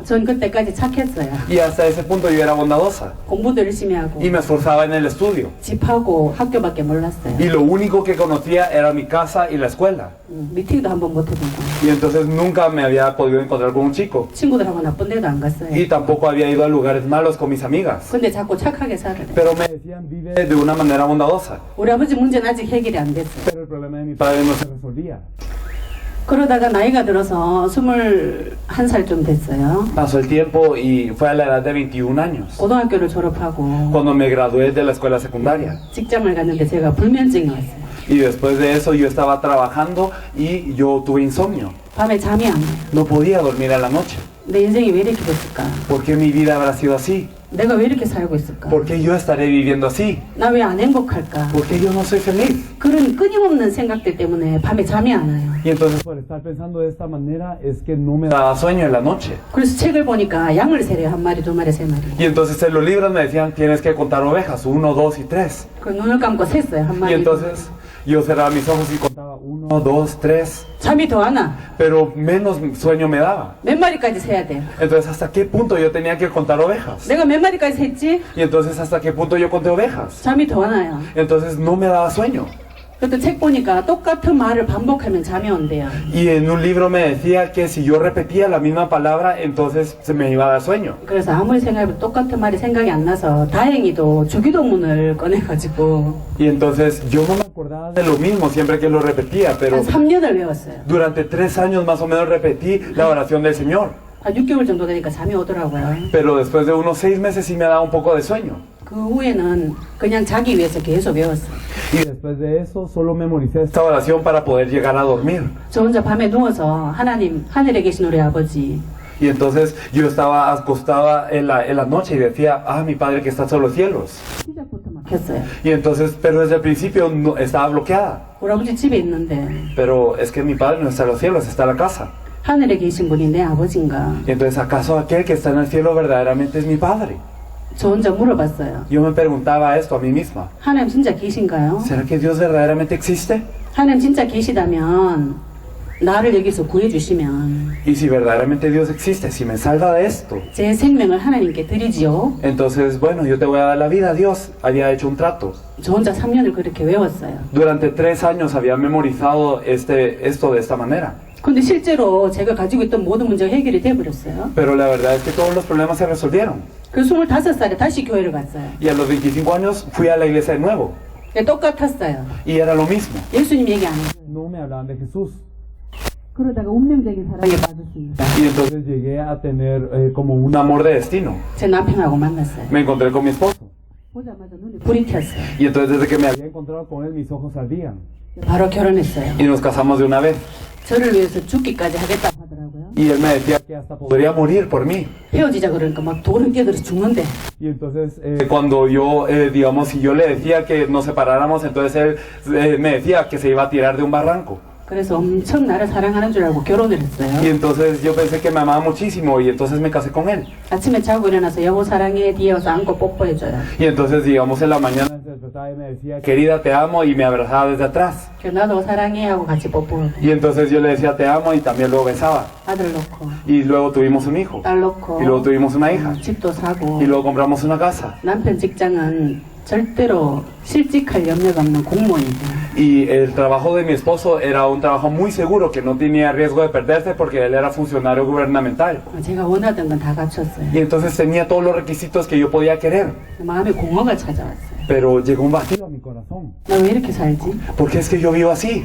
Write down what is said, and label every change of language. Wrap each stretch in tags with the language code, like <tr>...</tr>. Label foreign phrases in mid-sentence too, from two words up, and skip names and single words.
<ko>전 그때까지 착했어요.</ko> <es>Y hasta ese punto yo era bondadosa.</es> <ko>공부도 열심히 하고</ko> <es>Y me esforzaba en el estudio.</es> <ko>집하고 학교밖에 몰랐어요.</ko> <es>Y lo único que conocía era mi casa y la escuela.</es> <ko>미팅도 한번 못 해보고</ko> <es>Y entonces nunca me había podido encontrar con un chico.</es> <ko>친구들하고 나쁜 데도 안 갔어요.</ko> <es>Y tampoco había ido a lugares malos con mis amigas.</es> <ko>근데 자꾸 착하게 살으래.</ko> <es>Pero me decían, vive de una manera bondadosa.</es> <ko>우리 아버지 문제는 아직 해결이 안 됐어요.</ko> <es>Pero el problema de mi padre no se resolvía.</es> <ko>그러다가 나이가 들어서 21살쯤 됐어요.</ko> <es>Pasó el tiempo y fue a la edad de 21 años.</es> <ko>고등학교를 졸업하고</ko> <es>Cuando me gradué de la escuela secundaria.</es> <ko>직장을 갔는데 제가 불면증이 왔어요.</ko> <es>Y después de eso yo estaba trabajando y yo tuve insomnio.</es> <ko>밤에 잠이 안 와요.</ko> <es>No podía dormir a la noche.</es> <ko>내 인생이 왜 이렇게 됐을까?</ko> <es>¿Por qué mi vida habrá sido así?</es> <ko>내가 왜 이렇게 살고 있을까?</ko> <es>¿Por qué yo estaré viviendo así?</es> <ko>나 왜 안 행복할까?</ko> <es>¿Por qué yo no soy feliz?</es> <ko>그런 끊임없는 생각들 때문에 밤에 잠이 안 와요.</ko> <es>Y entonces por estar pensando de esta manera es que no me daba sueño en la noche.</es> <ko>그래서 책을 보니까 양을 세래요. 한 마리, 두 마리, 세 마리.</ko> <es>Y entonces en los libros me decían, tienes que contar ovejas, 1, 2 y 3.</es> <ko>그 눈을 감고 셌어요. 한</ko> <es>Y</es> <ko>마리.</ko> <es>entonces yo cerraba mis ojos y contaba 1, 2, 3.</es> <ko>잠이 더 안 와.</ko> <es>Pero menos sueño me daba.</es> <ko>몇 마리까지 세야 돼요?</ko> <es>Entonces ¿hasta qué punto yo tenía que contar ovejas?</es> <ko>내가 몇 마리까지 셌지?</ko> <es>Y entonces ¿hasta qué punto yo conté ovejas?</es> <ko>잠이 더 안 와요.</ko> <es>Entonces no me daba sueño.</es> <ko>그때 책 보니까 똑같은 말을 반복하면 잠이 온대요.</ko> <es>Y en un libro me decía que si yo repetía la misma palabra, entonces se me iba a dar sueño.</es> <ko>그래서 아무리 생각해도 똑같은 말이 생각이 안 나서 다행히도 주기도문을 꺼내가지고</ko> <es>Y entonces yo no me acordaba de lo mismo siempre que lo repetía, pero</es> <ko>한 3년을 외웠어요.</ko> <es>durante 3 años más o menos repetí la oración del Señor.</es> <ko>한 6개월 정도 되니까 잠이 오더라고요.</ko> <es>Pero después de unos 6 meses sí me daba un poco de sueño.</es> <ko>그 후에는 그냥 자기 위해서 계속 외웠어요.</ko> <es>Y después de eso solo memoricé esta oración para poder llegar a dormir.</es> <ko>저 혼자 밤에 누워서 하나님, 하늘에 계신 우리 아버지,</ko> <es>Y entonces yo estaba acostada en la noche y decía, mi Padre que estás en los cielos.</es> <ko>시작부터 막혔어요.</ko> <es>Y entonces, pero desde el principio no, estaba bloqueada.</es> <ko>우리 아버지 집에 있는데</ko> <es>Pero es que mi Padre no está en los cielos, está en la casa.</es> <ko>하늘에 계신 분이 내 아버지인가?</ko> <es>Y entonces, ¿acaso aquel que está en el cielo verdaderamente es mi Padre?</es> <ko>저 혼자 물어봤어요.</ko> <es>Yo me preguntaba esto a mí misma.</es> <ko>하나님 진짜 계신가요?</ko> <es>¿Será que Dios verdaderamente existe?</es> <ko>하나님 진짜 계시다면 나를 여기서 구해주시면</ko> <es>Y si verdaderamente Dios existe, si me salva de esto,</es> <ko>제 생명을 하나님께 드리지요.</ko> <es>entonces, bueno, yo te voy a dar la vida. Dios había hecho un trato.</es> <ko>저 혼자 3년을 그렇게 외웠어요.</ko> <es>Durante 3 años había memorizado esto de esta manera.</es> <ko>근데 실제로 제가 가지고 있던 모든 문제가 해결이 돼버렸어요.</ko> <es>Pero la verdad es que todos los problemas se resolvieron.</es> <ko>그 25살에 다시 교회를 갔어요.</ko> <es>Y a los 25 años fui a la iglesia de nuevo.</es> <ko>똑같았어요.</ko> <es>Y era lo mismo.</es> <ko>예수님 얘기 안 해요.</ko> <es>No me hablaban de Jesús.</es> <ko>그러다가 운명적인 사랑에 빠졌습니다.</ko> <es>Y entonces llegué a tener como un amor de destino.</es> <ko>제 남편하고 만났어요.</ko> <es>Me encontré con mi esposo.</es> <ko>보자마자 눈에 불이 튀었어요.</ko> <es>Y entonces desde que me había encontrado con él, mis ojos ardían.</es> <ko>바로 결혼했어요.</ko> <es>Y nos casamos de una vez.</es> <ko>저를 위해서 죽기까지 하겠다고 하더라고요.</ko> <es>Y él me decía que hasta podría morir por mí.</es> <ko>헤어지자 그러니까 막 돌을 뛰어들어서 죽는데.</ko> <es>Y entonces cuando yo, digamos, si yo le decía que nos separáramos, entonces él me decía que se iba a tirar de un barranco.</es> <ko>그래서 엄청 나를 사랑하는 줄 알고 결혼을 했어요.</ko> <es>Y entonces yo pensé que me amaba muchísimo y entonces me casé con él.</es> <ko>아침에 자고 일어나서 여보 사랑해 뒤에 와서 안고 뽀뽀해줘요.</ko> <es>Y entonces, digamos, en la mañana se despertaba y me decía, querida, te amo, y me abrazaba desde atrás.</es> <ko>나도 사랑해 하고 같이 뽀뽀하고.</ko> <es>Y entonces yo le decía, te amo, y también lo besaba.</es> <ko>아들 놓고</ko> <es>y luego tuvimos un hijo,</es> <ko>딸 놓고</ko> <es>y luego tuvimos una hija,</es> <ko>집도 사고</ko> <es>y luego compramos una casa.</es> <ko>남편 직장은 절대로 실직할 염려가 없는 공무원이고</ko> <es>Y el trabajo de mi esposo era un trabajo muy seguro, que no tenía riesgo de perderse porque él era funcionario gubernamental.</es> <ko>제가 원하던 건 다 갖췄어요.</ko> <es>Y entonces tenía todos los requisitos que yo podía querer.</es> <ko>마음에 공허가 찾아왔어요.</ko> <es>Pero llegó un vacío a mi corazón.</es> <ko>나 왜 이렇게 살지?</ko> <es>¿Por qué es que yo vivo así?</es>